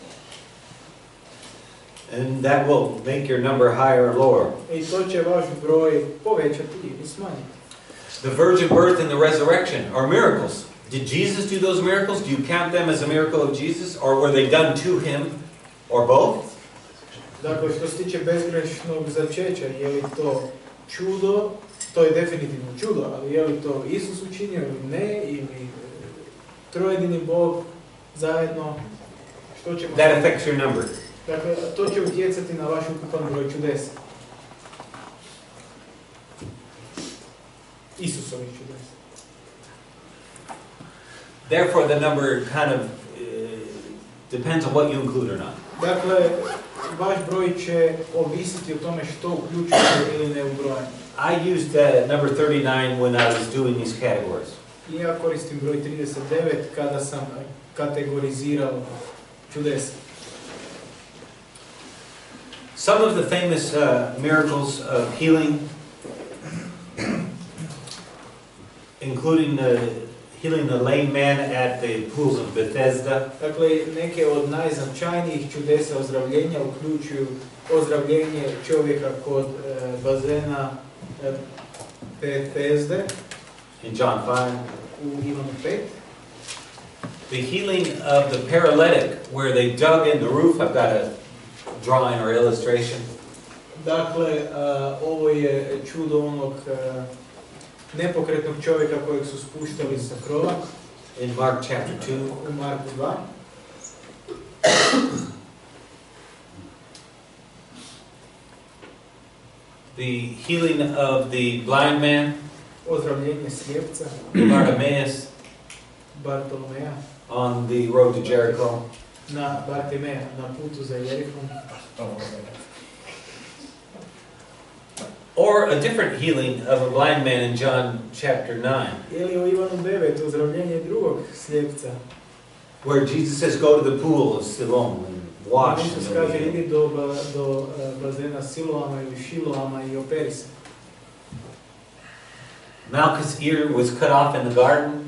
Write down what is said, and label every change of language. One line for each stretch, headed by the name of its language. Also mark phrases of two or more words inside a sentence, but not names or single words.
English: And that will make your number higher or lower.
Croatian: I to će vaš broj povećati ili smanjiti.
English: The virgin birth and the resurrection are miracles. Did Jesus do those miracles? Do you count them as a miracle of Jesus? Or were they done to him? Or both?
Croatian: Dakle, što se tiče bezgrešnog začeća, je li to čudo? To je definitivno čudo, ali je li to Isus učinio ili ne? Ili trojedini Bog zajedno? Što ćemo...
English: That affects your number.
Croatian: Dakle, to će utjecati na vaš ukupan broj čudesa. Isusovih čudesa.
English: Therefore, the number kind of depends on what you include or not.
Croatian: Dakle, vaš broj će ovisiti o tome što uključujete ili ne u broj.
English: I used number 39 when I was doing these categories.
Croatian: I ja koristim broj 39 kada sam kategorizirao čudesa.
English: Some of the famous miracles of healing, including healing the lame man at the pools of Bethesda.
Croatian: Dakle, neke od najznačajnijih čudesa ozdravljenja uključuju ozdravljenje čovjeka kod bazena Bethesde
English: In John 5.
Croatian: u Ivanu 5.
English: The healing of the paralytic, where they dug in the roof. I've got a drawing or illustration.
Croatian: Dakle, ovo je čudo onog nepokretnog čovjeka kojeg su spuštali sa krova.
English: In Mark chapter 2.
Croatian: U Marku 2.
English: The healing of the blind man,
Croatian: Ozdravljenje slijepca
English: Bartimaeus,
Croatian: Bartolomeja
English: on the road to Jericho.
Croatian: na Bartimeja, na putu za Jerihom.
English: Or a different healing of a blind man in John chapter 9,
Croatian: Ili u Ivanu 9, ozdravljenje drugog slijepca.
English: where Jesus says, go to the pool of Siloam and wash
Croatian: Isus
English: and you'll
Croatian: kaže
English: be healed.
Croatian: idi do bazena Siloama ili Šiloama I operi se.
English: Malchus' ear was cut off in the garden.